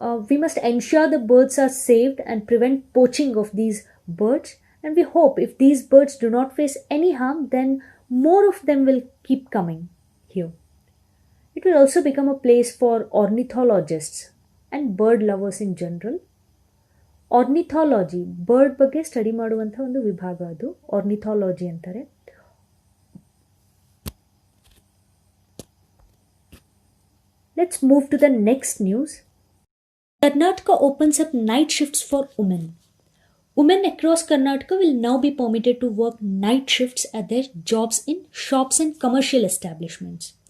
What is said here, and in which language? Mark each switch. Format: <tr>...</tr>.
<en>We must ensure the birds are saved and prevent poaching of these birds, and we hope if these birds do not face any harm, then more of them will keep coming here. It will also become a place for ornithologists and bird lovers in general.</en> <kn>Ornithology, bird ಬಗ್ಗೆ study ಮಾಡುವಂಥ ಒಂದು ವಿಭಾಗ ಅದು ornithology ಅಂತಾರೆ.</kn> <en>Let's move to the next news. Karnataka opens up night shifts for women. Women across Karnataka will now be permitted to work night shifts at their jobs in shops and commercial establishments.</en>